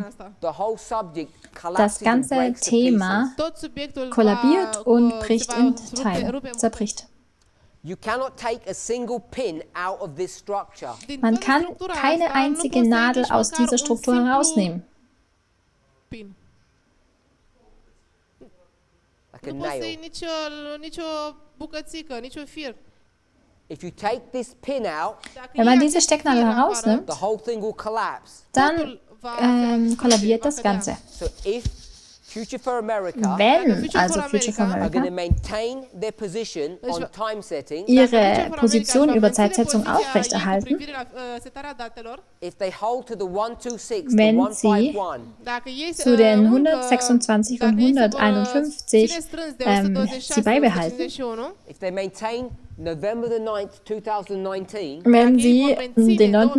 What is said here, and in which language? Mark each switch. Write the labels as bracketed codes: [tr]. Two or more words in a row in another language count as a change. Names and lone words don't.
[de] Das ganze Thema kollabiert und bricht in Teile, zerbricht. Man kann keine einzige Nadel aus dieser Struktur herausnehmen. [ro] Nu poți să iei nicio bucățică, niciun fir. [de] Wenn man diese Stecknadel herausnimmt, dann kollabiert das Ganze. Wenn also Future for America ihre Position über Zeitsetzung aufrechterhalten, wenn sie zu den 126 und 151 sie beibehalten, wenn sie den 9.